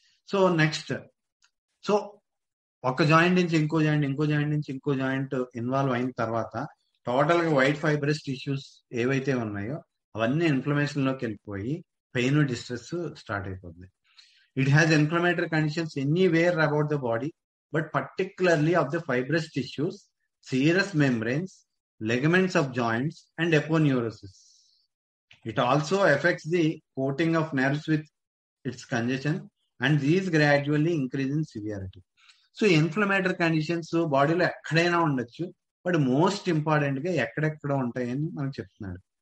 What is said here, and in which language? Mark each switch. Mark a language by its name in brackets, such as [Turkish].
[Telugu] So next, so ఒక joint నుంచి ఇంకో జాయింట్, ఇంకో జాయింట్ నుంచి ఇంకో జాయింట్ ఇన్వాల్వ్ అయిన తర్వాత టోటల్ గా వైట్ ఫైబ్రస్ టిష్యూస్ ఏవైతే ఉన్నాయో అవన్నీ ఇన్ఫ్లమేషన్ లోకి వెళ్ళిపోయి పెయిన్ డిస్ట్రెస్ స్టార్ట్ అయిపోతుంది. [English] It has inflammatory conditions anywhere about the body, but particularly of the fibrous tissues, serous membranes, ligaments of joints, and aponeurosis. It also affects the coating of nerves with its congestion, and these gradually increase in severity. [Telugu] So inflammatory conditions బాడీలో ఎక్కడైనా ఉండొచ్చు, but most important గా ఎక్కడెక్కడ ఉంటాయని మనకు చెప్తున్నాడు.